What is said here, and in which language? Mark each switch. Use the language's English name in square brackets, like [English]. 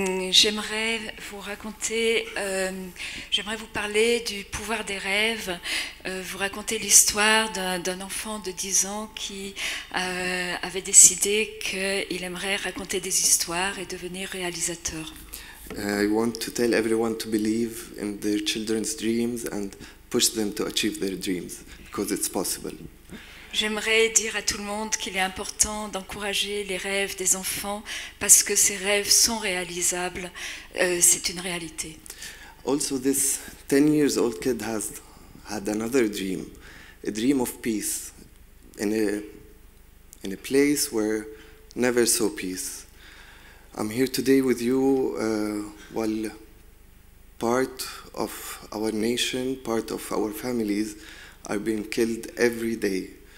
[French] J'aimerais vous raconter, j'aimerais vous parler du pouvoir des rêves, vous raconter l'histoire d'un enfant de 10 ans qui avait décidé qu'il aimerait raconter des histoires et devenir réalisateur. [English] I want to tell everyone to believe in their children's dreams and push them to achieve their dreams, because it's possible. [French] J'aimerais dire à tout le monde qu'il est important d'encourager les rêves des enfants parce que ces rêves sont réalisables, c'est une réalité. [English] Also, this 10-year-old kid has had another dream, a dream of peace, in a place where never saw peace. I'm here today with you while part of our nation, part of our families are being killed every day.